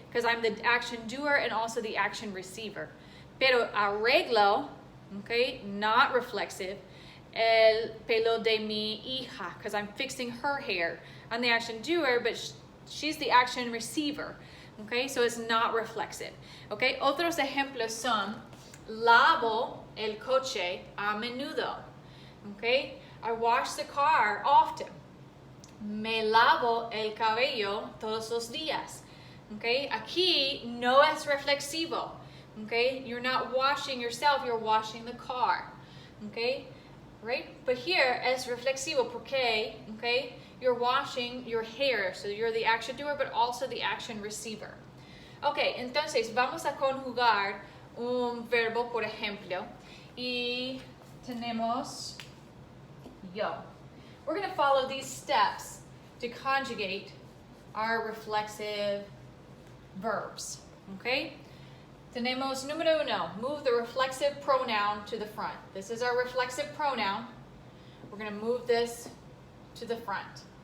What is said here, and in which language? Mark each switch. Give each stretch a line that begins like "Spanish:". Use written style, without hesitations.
English: Because I'm the action doer and also the action receiver.
Spanish: Pero arreglo,
English: okay, not reflexive,
Spanish: el pelo de mi hija,
English: because I'm fixing her hair. I'm the action doer, but she's the action receiver. Okay, so it's not reflexive.
Spanish: Okay, otros ejemplos son lavo el coche a menudo.
English: Okay, I wash the car often.
Spanish: Me lavo el cabello todos los días. Okay, aquí no es reflexivo.
English: Okay, you're not washing yourself, you're washing the car. Okay, right? But here
Spanish: es reflexivo porque,
English: okay, you're washing your hair, so you're the action doer, but also the action receiver.
Spanish: Okay, entonces vamos a conjugar un verbo, por ejemplo, y tenemos yo.
English: We're going to follow these steps to conjugate our reflexive verbs. Okay?
Spanish: Tenemos número uno,
English: move the reflexive pronoun to the front. This is our reflexive pronoun. We're going to move this to the front.